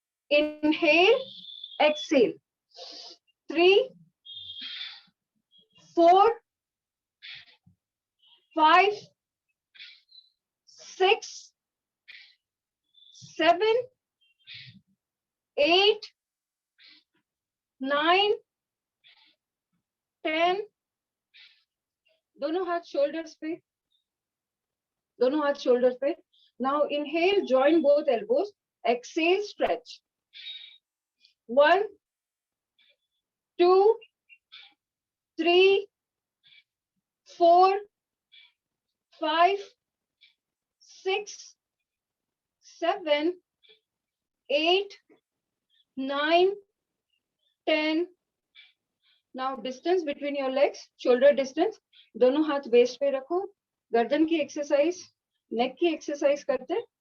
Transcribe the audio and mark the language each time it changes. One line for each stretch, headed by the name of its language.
English: Inhale, exhale. 3, 4, 5, 6, 7, 8, 9, 10.
Hindi: दोनों हाथ shoulders पे. दोनों हाथ shoulders पे.
English: Now inhale, join both elbows. Exhale, stretch. 1, 2, 3, 4, 5, 6, 7, 8, 9, 10. Now distance between your legs, shoulder distance.
Hindi: दोनों हाथ waist पे रखो. गर्दन की एक्सरसाइज, नेक की एक्सरसाइज करते.